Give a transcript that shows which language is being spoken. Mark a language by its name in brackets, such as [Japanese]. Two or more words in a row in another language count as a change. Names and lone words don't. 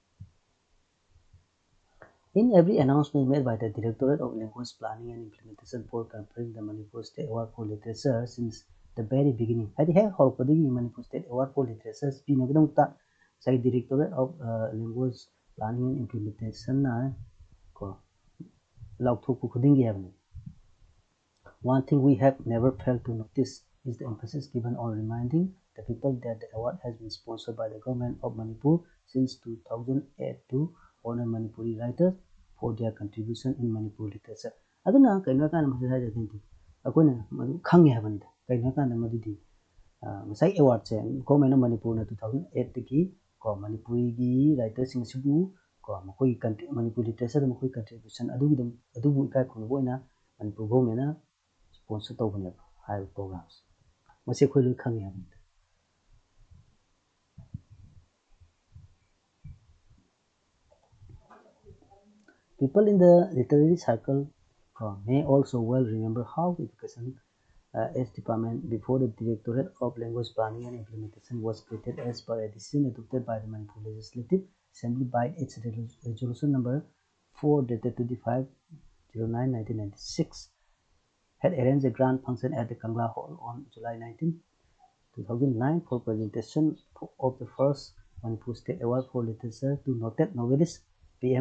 [English] In every announcement made by the Directorate of Language Planning and Implementation for conferring the Manipur State Award for Literature since the very beginning [Manipuri] ꯍꯥꯏꯗꯤ ꯍꯦꯛ ꯍꯧꯔꯛꯄꯗꯒꯤ Manipur State Award for Literature ꯄꯤꯅꯕꯒꯤꯗꯃꯛꯇ ꯉꯁꯥꯏꯒꯤ Directorate of Language Planning and Implementation ꯀꯣ ꯂꯥꯎꯊꯣꯛꯄ ꯈꯨꯗꯤꯡꯒꯤ ꯍꯥꯏꯕꯅꯤ. [English] One thing we have never failed to notice is the emphasis given on reminding the people that the award has been sponsored by the government of Manipur since 2008 to honor Manipuri writers for their contribution in Manipur literature. [Manipuri] ꯑꯗꯨꯅ ꯀꯩꯅꯣ ꯍꯥꯏꯀꯥꯟꯗ ꯃꯁꯤ ꯍꯥꯏꯖꯗꯣꯏꯅꯤ ꯑꯩꯈꯣꯏꯅ ꯃꯗꯨ ꯈꯪꯉꯦ ꯍꯥꯏꯕꯅꯤꯗ. ꯀꯩꯅꯣ ꯍꯥꯏꯀꯥꯟꯗ ꯃꯗꯨꯗꯤ ꯉꯁꯥꯏ ꯑꯦꯋꯥꯔꯗꯁꯦ [English] government of Manipur [Manipuri] 2008ꯗꯒꯤ ꯀꯣ ꯃꯅꯤꯄꯨꯔꯤꯒꯤ ꯔꯥꯏꯇꯔꯁꯤꯡ ꯑꯁꯤꯕꯨ ꯀꯣ ꯃꯈꯣꯏꯒꯤ [English] Manipur literature [Manipuri] ꯃꯈꯣꯏꯒꯤ ꯀꯟꯇ꯭ꯔꯤꯕ꯭ꯌꯨꯁꯟ ꯑꯗꯨꯕꯨ ꯏꯀꯥꯏ ꯈꯨꯝꯅꯕ ꯑꯣꯏꯅ [English] Manipur government [Manipuri] ꯁ꯭ꯄꯣꯟꯁꯔ ꯇꯧꯕꯅꯦꯕ ꯍꯥꯏꯔꯤꯕ ꯄ꯭ꯔꯣꯒ꯭ꯔꯥꯝꯁꯦ. ꯃꯁꯤ ꯑꯩꯈꯣꯏ ꯂꯣꯏ ꯈꯪꯉꯦ ꯍꯥꯏꯕꯅꯤꯗ. [English] People in the literary circle may also well remember how the education as department before the Directorate of Language Planning and Implementation was created as per a decision adopted by the Manipur Legislative Assembly by its resolution number 4 dated 25/09/1996 had arranged a grand function at the Kangla Hall on July 19, 2009 for presentation of the first Manipur State Award for Literature to noted novelist P.M.